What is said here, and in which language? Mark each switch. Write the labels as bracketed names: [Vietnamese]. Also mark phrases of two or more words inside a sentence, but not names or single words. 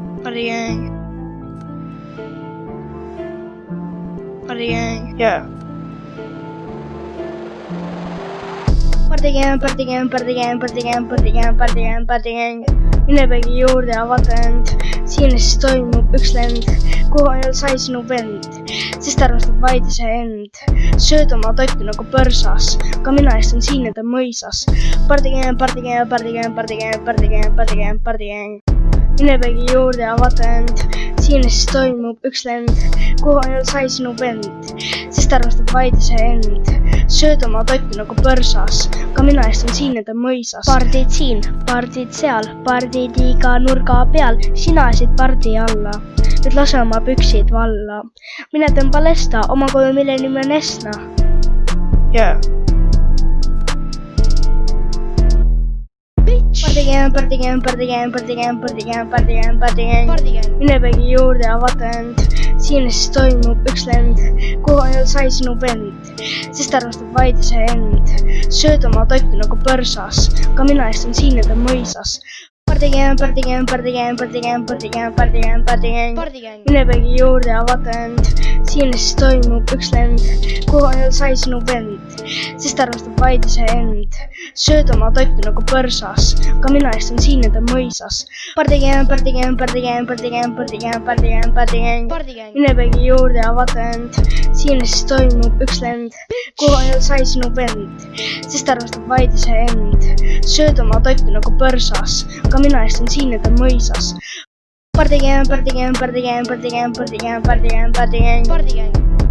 [English] Party gang. Party gang. Yeah. Party gang, party gang, party gang, party gang, party gang, party gang, party gang. [Estonian] Mine peagi juurde ja vaata end, siin siis toimub üks lend, kuhu ainult sai sinu vend, sest armastab vaid iseend. Sööd oma totti nagu põrsas, ka mina istun siin enda mõisas. [English] Party gang, party gang, party gang, party gang, party gang, party gang, party gang. [Estonian] Mine peagi juurde ja vaata end, siin siis toimub üks lend, kuhu ainult sai sinu vend, sest armastab vaid iseend. Sööd oma totti nagu põrsas, ka mina istun siin enda mõisas. Pardid siin, pardid seal, pardid iga nurga peal, sina esid pardi alla. Nüüd lase oma püksid valla. Mine tõmba lesta, oma kodu mille nimi on Esna. [English] Yeah. Party gang, party gang, party gang, party gang, party gang, party gang, party gang. [Estonian] Mine peagi juurde ja vaata end, siin siis toimub üks lend, kuhu ainult sai sinu vend, sest armastab vaid iseend. Sööd oma totti nagu põrsas, ka mina istun siin enda mõisas. [English] Party gang, party gang, party gang, party gang, party gang, party gang, party gang. [Estonian] Mine peagi juurde ja vaata end, siin siis toimub üks lend, kuhu ainult sai sinu vend, sest armastab vaid iseend. Sööd oma totti nagu põrsas, ka mina istun siin enda mõisas. [English] Party gang, party gang, party gang, party gang, party gang, party gang, party gang. [Estonian] Mine peagi juurde ja vaata end, siin siis toimub üks lend, kuhu ainult sai sinu vend, sest armastab vaid iseend. Sööd oma totti nagu põrsas, ka mina istun siin enda mõisas. [English] Party gang, party gang, party gang, party gang, party gang, party gang, party gang.